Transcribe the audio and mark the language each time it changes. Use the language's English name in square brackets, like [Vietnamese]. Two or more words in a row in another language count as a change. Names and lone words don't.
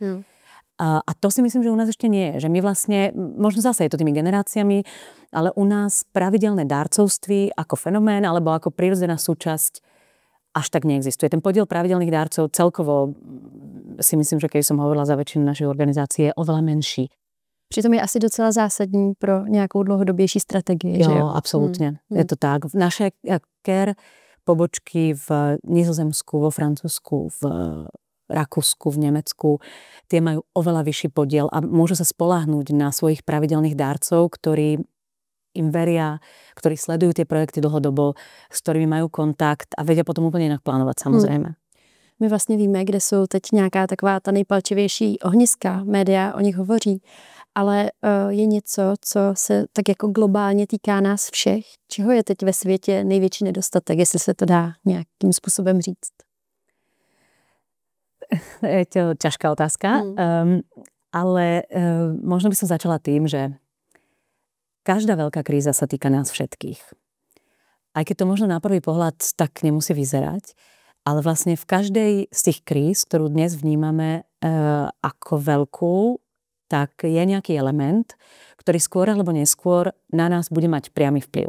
[Slovak] A to si myslím, že u nás ešte nie je. Že my vlastne, možno zase je to tými generáciami, ale u nás pravidelné darcovství ako fenomén alebo ako prirodzená súčasť až tak neexistuje. Ten podiel pravidelných darcov celkovo si myslím, že keď som hovorila za väčšinu našej organizácie, je oveľa menší. [Czech] Přitom je asi docela zásadní pro nějakou dlouhodobější strategii. Jo, že jo? Absolutně. Je to tak. [Slovak] Naše care pobočky v Nizozemsku, vo Francúzsku, v Rakúsku, v Nemecku, tie majú oveľa vyšší podiel a môžu sa spoľahnúť na svojich pravidelných dárcov, ktorí im veria, ktorí sledujú tie projekty dlhodobo, s ktorými majú kontakt a vedia potom úplne inak plánovať, samozrejme. [Czech] My vlastně víme, kde jsou teď nějaká taková ta nejpalčivější ohniska, média o nich hovoří, ale je něco, co se tak jako globálně týká nás všech. Čeho je teď ve světě největší nedostatek, jestli se to dá nějakým způsobem říct? [Slovak] Je to ťažká otázka, ale možno by som začala tým, že každá veľká kríza sa týka nás všetkých. Aj keď to možno na prvý pohľad tak nemusí vyzerať, ale vlastne v každej z tých kríz, ktorú dnes vnímame ako veľkú, tak je nejaký element, ktorý skôr alebo neskôr na nás bude mať priamy vplyv.